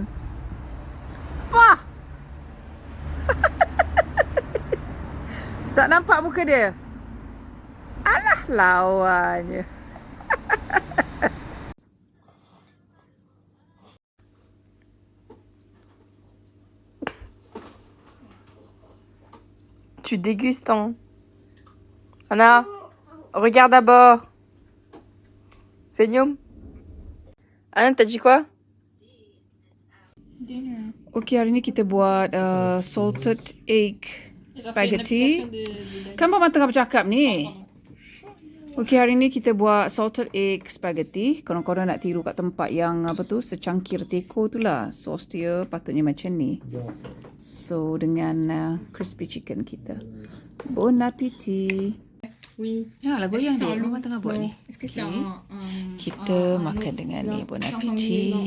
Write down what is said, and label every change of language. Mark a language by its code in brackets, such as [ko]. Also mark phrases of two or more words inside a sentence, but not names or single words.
[ms] Apa? Tak nampak muka dia? Alah lawannya. [fr] Tu dégustes, hein. Anna, regarde d'abord. [ms] Senyum. [fr] Anna, t'as dit quoi? [ms] Okey, hari ni kita buat [en] salted egg spaghetti. [ms] Kan Mama tengah bercakap ni. Okey, hari ni kita buat [en] salted egg spaghetti. [ms] Korang-korang nak tiru kat tempat yang apa tu, secangkir teko tu lah. Sos dia patutnya macam ni. So, dengan [en] crispy chicken [ms] kita. [fr] Bon appétit. Oui. [ms] Ya, lagu yang dia Mama tengah buat ni. [fr] Est-ce que c'est un... [ms] Kita makan dengan ni. [fr] Bon appétit.